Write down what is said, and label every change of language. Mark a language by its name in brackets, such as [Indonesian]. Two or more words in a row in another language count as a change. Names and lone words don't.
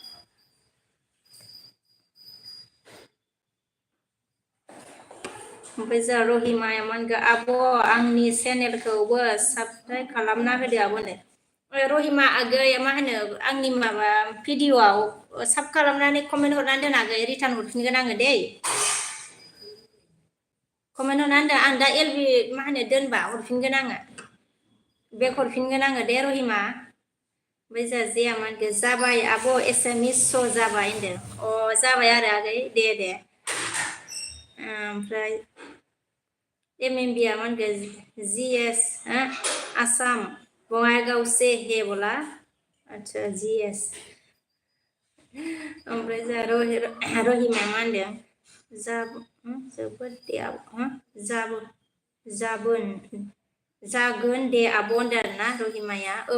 [Bodo] Baca rohima man ga abo angni channel खौबो subscribe खालामना होदो आबोनो रहिमा आगै मा होनो आंनि माबा भिडिअआव साब खालामनानै कमेन्ट हरनानै दोन आगै रिटार्न हरफिनगोन आङो दै कमेन्ट हरनानै दोन आं दा एलबि मा होनो दोनबा हरफिनगोन आङो बेक हरफिनगोन आङो दे रहिमा ओमफ्राय जोंहा जेया मा होनखो जाबाय आब' एसामिस श' जाबाय होनदों अ जाबाय आरो आगै दे ओमफ्राय एमएमबिया मा होनखो जीएस आसाम बङाइगाव से हे बोला अच्छा जीएस ओमफ्राय जोंहा रहिमा मा होनदों जोबोद दे जागोन दे आब' होनदों आरोना रहिमाया औ